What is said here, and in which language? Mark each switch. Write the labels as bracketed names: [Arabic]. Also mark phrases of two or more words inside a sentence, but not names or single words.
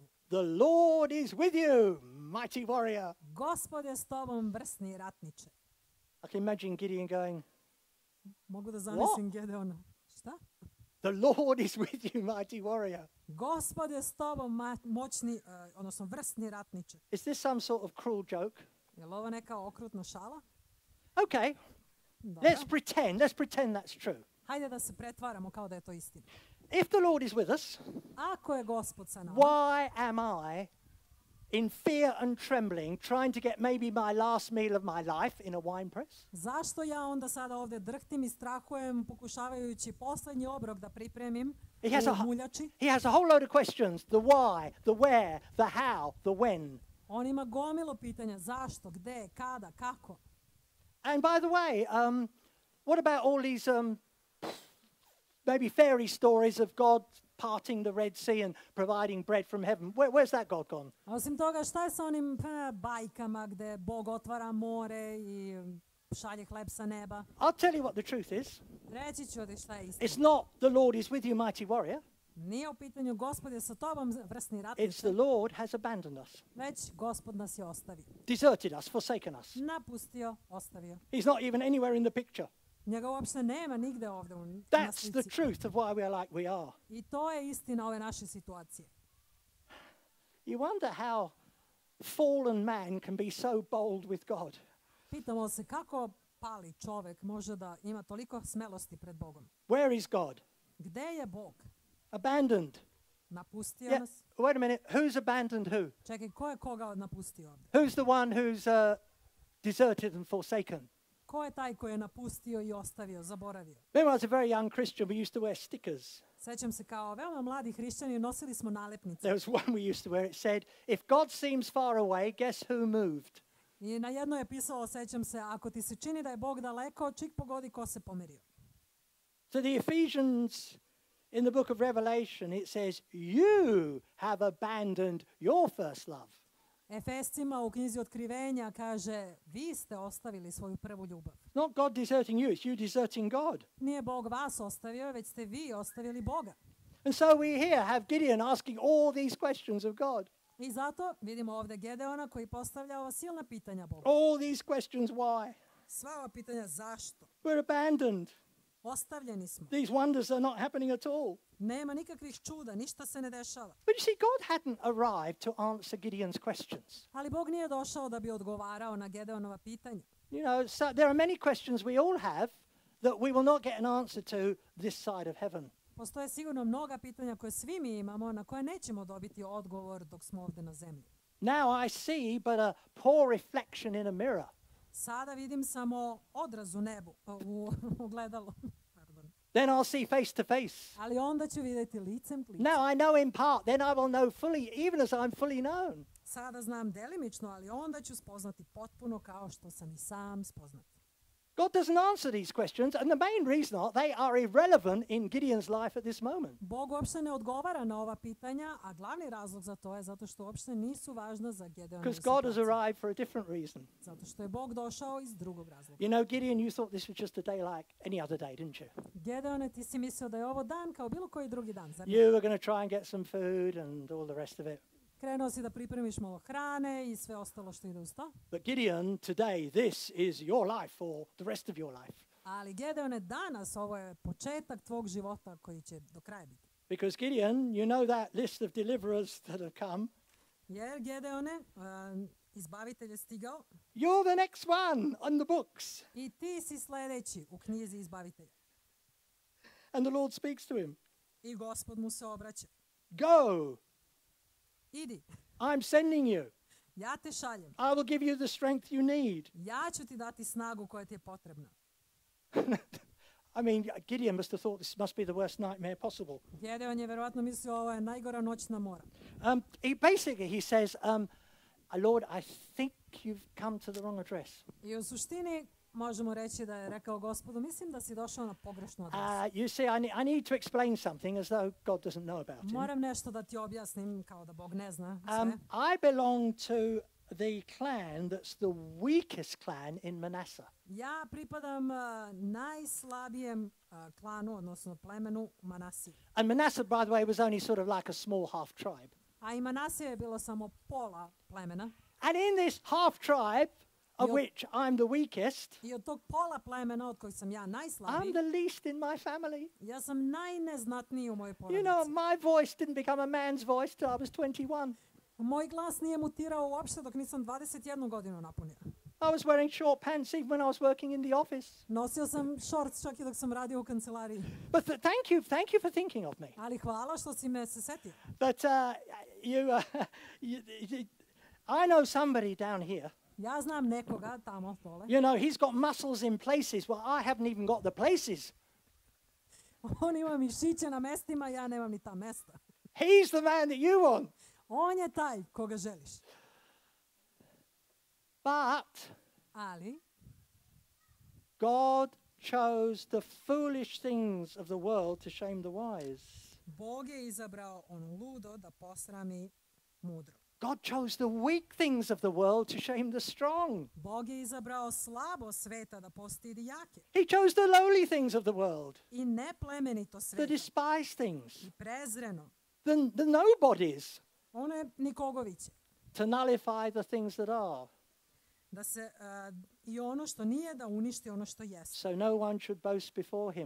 [English] The Lord is with you, mighty warrior. [Serbian] Gospod je s tobom, vrsni ratniče. [English] I can imagine Gideon going, [Serbian] Mogu da zamislim Gedeona. Šta? [English] The Lord is with you, mighty warrior. [Serbian] Gospod je s tobom, moćni, odnosno vrsni ratniče. [English] Is this some sort of cruel joke? [Serbian] Je li ovo neka okrutna šala? [English] Okay. [Serbian] Dobro. [English] Let's pretend that's true. [Serbian] Hajde da se pretvaramo kao da je to istina. [English] If the Lord is with us, [Serbian] Ako je Gospod sa nama, [English] why am I in fear and trembling trying to get maybe my last meal of my life in a wine press? [Serbian] zašto ja onda sada ovdje drhtim I strahujem pokušavajući posljednji obrok da pripremim u muljači? [English] He has a whole load of questions. The why, the where, the how, the when. [Serbian] On ima gomilu pitanja. Zašto, gde, kada, kako? [English] And by the way, what about all these maybe fairy stories of God parting the Red Sea and providing bread from heaven? Where's that God gone? [Serbian] Osim toga, šta je sa onim bajkama gde Bog otvara more I šalje hleb sa neba? [English] I'll tell you what the truth is. [Serbian] Reći ću ti šta je istina. [English] It's not the Lord is with you, mighty warrior. [Serbian] Nije u pitanju Gospod je sa tobom, vrsni ratniče. [English] It's the Lord has abandoned us. [Serbian] Već Gospod nas je ostavio. [English] Deserted us, forsaken us. [Serbian] Napustio, ostavio. [English] He's not even anywhere in the picture. [Serbian] Njega uopšte nema nigde ovdje na [English] That's [Serbian] slici. [English] the truth of why we are like we are. [Serbian] I to je istina ove naše situacije. [English] You wonder how fallen man can be so bold with God. [Serbian] Pitamo se kako pali čovjek može da ima toliko smelosti pred Bogom. [English] Where is God? [Serbian] Gde je Bog? [English] Abandoned. [Serbian] Napustio nas. [English] Wait a minute. Who's abandoned who? [Serbian] Čekaj, ko je koga napustio ovdje? [English] Who's the one who's deserted and forsaken? [Serbian] Ko je taj koji je napustio I ostavio, zaboravio? [English] Remember, I was a very young Christian. We used to wear stickers. [Serbian] Sećam se kao veoma mladi hrišćani nosili smo nalepnice. [English] There was one we used to wear. It said, "If God seems far away, guess who moved?" [Serbian] I na jednoj je pisalo, sećam se, ako ti se čini da je Bog daleko, čik pogodi ko se pomerio. [English] So the Ephesians in the book of Revelation, it says, "You have abandoned your first love." [Serbian] Efescima u knjizi Otkrivenja kaže, vi ste ostavili svoju prvu ljubav. [English] Not God deserting you, it's you deserting God. [Serbian] Nije Bog vas ostavio, već ste vi ostavili Boga. [English] And so we here have Gideon asking all these questions of God. [Serbian] I zato vidimo ovdje Gedeona koji postavlja ova silna pitanja Bogu. [English] All these questions why. [Serbian] Sva ova pitanja zašto? [English] We're abandoned. [Serbian] Ostavljeni smo. [English] These wonders are not happening at all. [Serbian] Nema nikakvih čuda, ništa se ne dešava. [English] But you see, God hadn't arrived to answer Gideon's questions. [Serbian] Ali Bog nije došao da bi odgovarao na Gedeonova pitanja. [English] You know, so there are many questions we all have that we will not get an answer to this side of heaven. [Serbian] Postoje sigurno mnoga pitanja koje svi mi imamo, na koje nećemo dobiti odgovor dok smo ovdje na zemlji. [English] Now I see but a poor reflection in a mirror. [Serbian] Sada vidim samo odraz u nebu, u ogledalu. [English] Pardon. Then I'll see face to face. [Serbian] Ali onda ću vidjeti licem k licu. [English] Now I know in part, then I will know fully, even as I'm fully known. [Serbian] Sada znam delimično, ali onda ću spoznati potpuno kao što sam i sam spoznat. [English] God doesn't answer these questions, and the main reason are they are irrelevant in Gideon's life at this moment. [Serbian] Bog uopšte ne odgovara na ova pitanja, a glavni razlog za to je zato što uopšte nisu važna za Gedeonovu [English] Because God has [Serbian] situaciju. [English] arrived for a different reason. [Serbian] Zato što je Bog došao iz drugog razloga. [English] You know, Gideon, you thought this was just a day like any other day, didn't you? [Serbian] Gedeone, ti si mislio da je ovo dan kao bilo koji drugi dan, zar ne? [English] You were going to try and get some food and all the rest of it. [Serbian] Krenuo si da pripremiš malo hrane i sve ostalo što ide uz to. [English] But Gideon, today, this is your life for the rest of your life. [Serbian] Ali Gedeone, danas ovo je početak tvog života koji će do kraja biti. [English] Because Gideon, you know that list of deliverers that have come. [Serbian] Jer Gedeone, izbavitelj je stigao [English] You're the next one on the books. [Serbian] i ti si sljedeći u knjizi izbavitelja. [English] And the Lord speaks to him. [Serbian] I Gospod mu se obraća. [English] Go, [Serbian] Idi, [English] I'm sending you. [Serbian] ja te šaljem. [English] I will give you the strength you need. [Serbian] Ja ću ti dati snagu koja ti je potrebna. [English] I mean, Gideon must have thought this must be the worst nightmare possible. [Serbian] Gedeon je verovatno mislio ovo je najgora noćna mora. [English] He says, Lord, I think you've come to the wrong address. [Serbian] I u suštini možemo reći da je rekao Gospodu, mislim da si došao na pogrešnu adresu. [English] You see, I need to explain something as though God doesn't know about it. [Serbian] Moram nešto da ti objasnim kao da Bog ne zna sve. [English] I belong to the clan that's the weakest clan in Manasseh. [Serbian] Ja pripadam najslabijem klanu, odnosno plemenu Manasije. [English] And Manasseh, by the way, was only sort of like a small half tribe. [Serbian] A i Manasije je bilo samo pola plemena. [English] And in this half tribe, of which I'm the weakest, [Serbian] I od tog pola plemena od kojeg sam ja [English] I'm [Serbian] najslabiji, [English] the least in my family. [Serbian] ja sam najneznatniji u mojoj [English] You [Serbian] porodici. [English] know, my voice didn't become a man's voice till I was 21. [Serbian] Moj glas nije mutirao uopšte dok nisam 21 godinu napunio. [English] I was wearing short pants even when I was working in the office. [Serbian] Nosio sam šorc čak i dok sam radio u kancelariji. [English] But thank you for thinking of me. [Serbian] Ali hvala što si me se setio. [English] But I know somebody down here. [Serbian] Ja znam nekoga tamo dole. [English] You know, he's got muscles in places where I haven't even got the places. [Serbian] On ima mišiće na mestima, ja nemam ni ta mesta. [English] He's the man that you want. [Serbian] On je taj koga želiš. [English] But [Serbian] Ali [English] God chose the foolish things of the world to shame the wise. [Serbian] Bog je izabrao ono ludo da posrami mudro. [English] God chose the weak things of the world to shame the strong. [Serbian] Bog je izabrao slabo sveta da postidi jake. [English] He chose the lowly things of the world, [Serbian] I neplemenito [English] the [Serbian] sveta. [English] despised things, [Serbian] I prezreno. [English] the nobodies, [Serbian] One nikogoviće. [English] to nullify the things that are, [Serbian] Da se i ono što nije da uništi ono što jeste. [English] so no one should boast before him.